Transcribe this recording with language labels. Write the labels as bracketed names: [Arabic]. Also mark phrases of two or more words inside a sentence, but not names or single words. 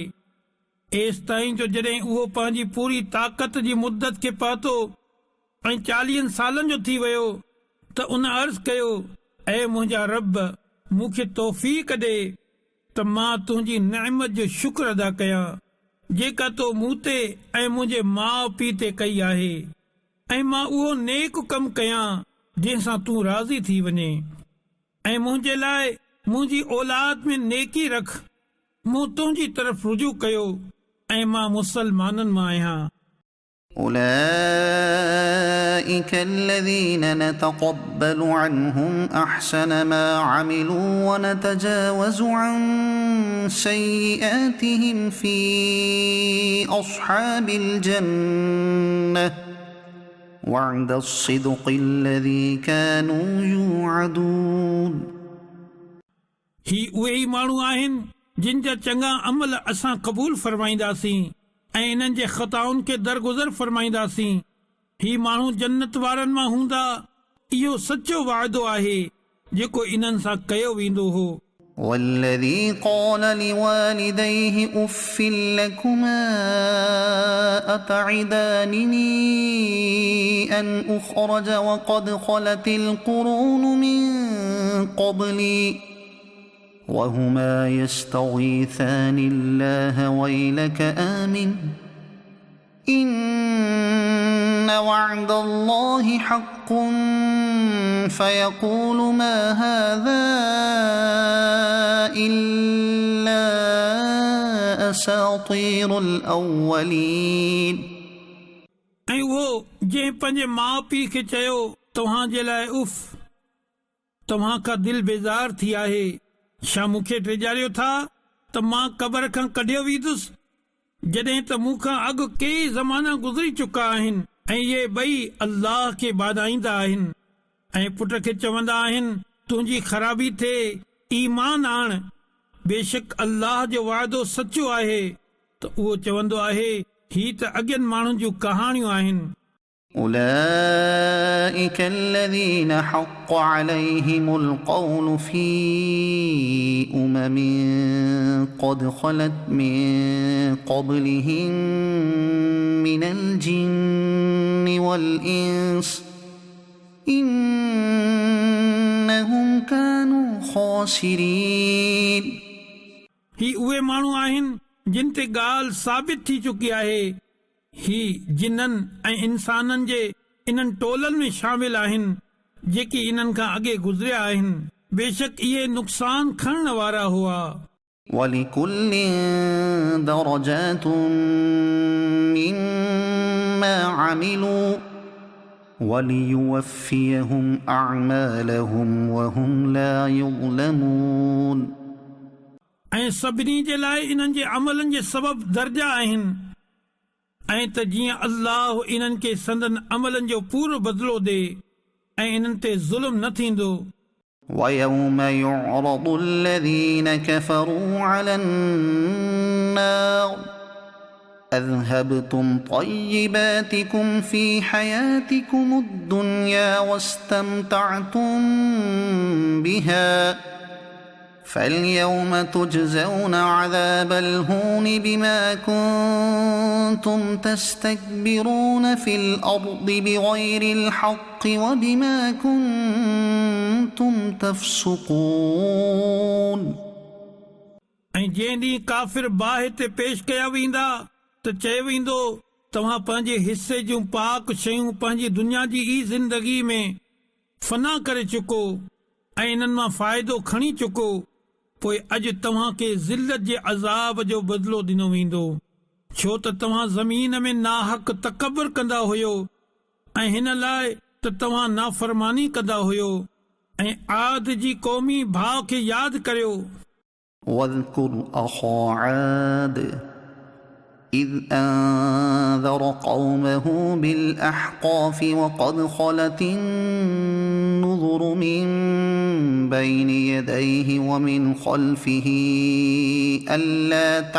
[Sindhi] एसि ताईं जो जॾहिं उहो पंहिंजी पूरी ताक़त जी मुदत खे पातो ऐं 40 सालनि जो थी वियो त उन अर्ज़ कयो, ऐं मुंहिंजा रब मूंखे तौफ़ीक़ ॾे त मां तुंहिंजी नेमत जो शुक्र अदा कयां जेका तो मूं ते ऐं मुंहिंजे माउ पीउ ते कई आहे, ऐं मां उहो नेक कमु कयां जंहिंसां तूं राज़ी थी वञे, ऐं मुंहिंजे लाइ मुंहिंजी औलाद में नेकी रख। मूं तुंहिंजी तरफ़ रुजू कयो ऐं मां मुसलमाननि मां आहियां। [Arabic] أولئك الذين نتقبل عنهم أحسن ما عملوا ونتجاوز عن سيئاتهم في أصحاب الجنة وعد الصدق الذي كانوا يوعدون [Sindhi] ही उहे ई माण्हू आहिनि जिन जा चङा अमल असां क़बूल फरमाईंदासीं ऐं इन्हनि जे ख़ताउनि खे दरगुज़र फरमाईंदासीं। ही माण्हू जन्नत वारनि मां हूंदा। इहो सचो वाइदो आहे जेको इन्हनि सां कयो वेंदो हो। [Arabic] والذي قال لوالديه أف لكما أتعدانني أن أخرج وقد خلت القرون من قبلي وهما يستغيثان الله ويلك آمن إن وعد الله حق فيقول ما هذا إلا أساطير الأولين [Sindhi] ऐं उहो जंहिं पंहिंजे माउ पीउ खे चयो, तव्हां जे लाइ उफ़, तव्हां खां दिलि बेज़ार थी आहे। छा मूंखे टिजारियो था त मां क़बर खां कढियो वेंदुसि जॾहिं त मूंखां अॻु के ज़माना गुज़री चुका आहिनि ऐं इहे ॿई अल्लाह खे बादाईंदा आहिनि ऐं पुट खे चवंदा आहिनि तुंहिंजी ख़राबी थिए, ईमान आण, बेशक अल्लाह जो वाइदो सचो आहे। त उहो चवंदो आहे ही त अॻियनि माण्हुनि जूं कहाणियूं आहिनि। [Arabic] أولئك الذين حق عليهم القول في قد خلت من قبلهم من الجن والإنس إنهم كانوا خاسرين [Sindhi] ही उहे माण्हू आहिनि जिन ते ॻाल्हि साबित थी चुकी आहे। ही जिन्ननि ऐं इंसाननि जे इन्हनि टोलनि में शामिल आहिनि जेकी इन्हनि खां अॻे गुज़रिया आहिनि। बेशक इहे नुक़सान खणण वारा हुआ। [Arabic] ولكل درجات مما عملوا وليوفيهم أعمالهم وهم لا يظلمون [Sindhi] ऐं सभिनी जे लाइ इन्हनि जे अमलनि जे सबबु दर्जा आहिनि ऐं त जीअं अल्लाह इन्हनि खे संदन अमलनि जो पूरो बदिलो ॾे ऐं इन्हनि ते ज़ुल्म न थींदो। [Arabic] ويوم يعرض الذين كفروا على النار أذهبتم طيباتكم في حياتكم الدنيا واستمتعتم بها فاليوم تجزون عذاب الهون بما كنتم تستكبرون في الأرض بغير الحق وبما كنتم تفسقون [Sindhi] ऐं जंहिं ॾींहुं काफ़िर बाहि ते पेश कया वेंदा त चयो वेंदो तव्हां पंहिंजे हिसे जूं पाक शयूं पंहिंजी दुनिया जी ई ज़िंदगी में फना करे चुको ऐं इन्हनि मां फ़ाइदो खणी चुको। पोइ अॼु तव्हां खे ज़िल्लत जे अज़ाब जो बदिलो ॾिनो वेंदो छो त तव्हां ज़मीन में नाहक तकबर कंदा हुयो ऐं हिन लाइ त तव्हां नाफ़रमानी कंदा हुयो। ऐं आद जी क़ौमी भाउ खे यादि करियो। [Arabic] واذكر أخا عاد إذ أنذر قومه بالأحقاف وقد خلت النذر ينظر من بين يديه ومن خلفه ألا